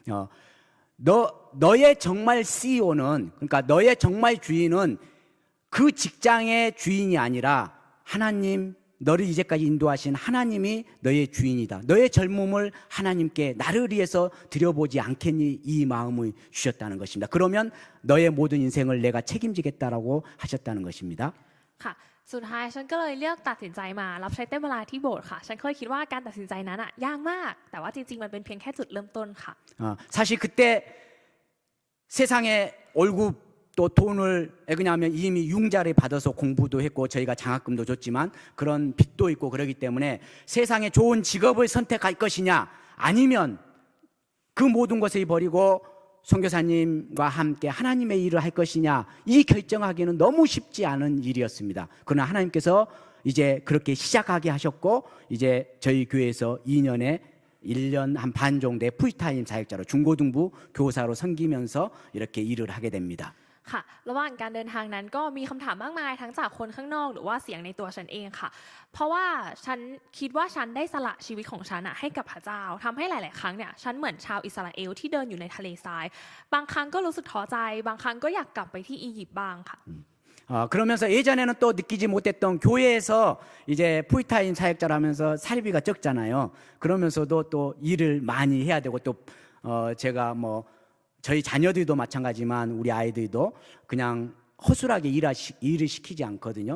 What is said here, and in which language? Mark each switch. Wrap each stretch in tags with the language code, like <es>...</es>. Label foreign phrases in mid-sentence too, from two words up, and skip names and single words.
<ko>너의 정말 CEO는 그러니까 너의 정말 주인은 그 직장의 주인이 아니라 하나님 너를 이제까지 인도하신 하나님이 너의 주인이다. 너의 젊음을 하나님께 나를 위해서 드려보지 않겠니 이 마음을 주셨다는 것입니다. 그러면 너의 모든 인생을 내가 책임지겠다라고 하셨다는 것입니다.</ko> <th>ค่ะสุดท้ายฉันก็เลยเลือกตัดสินใจมารับใช้เต้นเวลาที่โบสถ์ค่ะฉันเคยคิดว่าการตัดสินใจนั้นยากมากแต่ว่าจริงๆมันเป็นเพียงแค่จุดเริ่มต้นค่ะ</th> <ko>사실 그때 세상에 월급 또 돈을 왜냐하면 이미 융자를 받아서 공부도 했고 저희가 장학금도 줬지만 그런 빚도 있고 그러기 때문에 세상에 좋은 직업을 선택할 것이냐 아니면 그 모든 것을 버리고 선교사님과 함께 하나님의 일을 할 것이냐 이 결정하기는 너무 쉽지 않은 일이었습니다. 그러나 하나님께서 이제 그렇게 시작하게 하셨고 이제 저희 교회에서 2년에 1년 한 반 정도의 풀타임 사역자로 중고등부 교사로 섬기면서 이렇게 일을 하게 됩니다.</ko> <th>ค่ะระหว่างการเดินทางนั้นก็มีคำถามมากมายทั้งจากคนข้างนอกหรือว่าเสียงในตัวฉันเองค่ะเพราะว่าฉันคิดว่าฉันได้สละชีวิตของฉันให้กับพระเจ้าทำให้หลายๆครั้งเนี่ยฉันเหมือนชาวอิสราเอลที่เดินอยู่ในทะเลทรายบางครั้งก็รู้สึกท้อใจบางครั้งก็อยากกลับไปที่อียิปต์บ้างค่ะ</th> <ko>그러면서 예전에는 또 느끼지 못했던 교회에서 이제 풀타임 사역자를 하면서 사리비가 적잖아요. 그러면서도 또 일을 많이 해야 되고 또 제가 뭐 저희 자녀들도 마찬가지지만 우리 아이들도 그냥 허술하게 일을 시키지 않거든요.</ko>